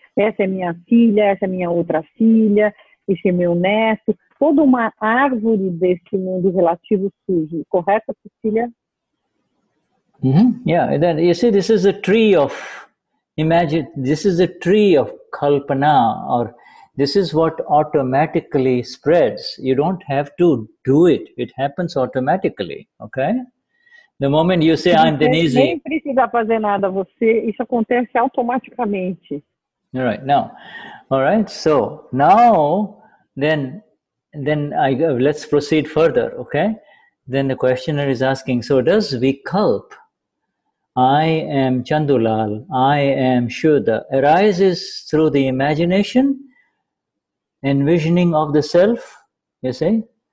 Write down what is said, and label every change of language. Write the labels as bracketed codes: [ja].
[pt] Essa é minha filha, essa é minha outra filha, esse é meu neto. Toda uma árvore desse mundo relativo surge. Correto, Cecília? [en] Yeah, then you see, this is a tree of this is a tree of kalpana, or this is what automatically spreads. You don't have to do it. It happens automatically, okay? The moment you say, I'm Denize... [pt] Nem precisa fazer nada, isso acontece automaticamente. [en] All right, now, all right, so now, then let's proceed further, okay? Then the questioner is asking, so does vikalp, I am Chandulal, I am Shuddha, arises through the imagination, envisioning of the self, you see?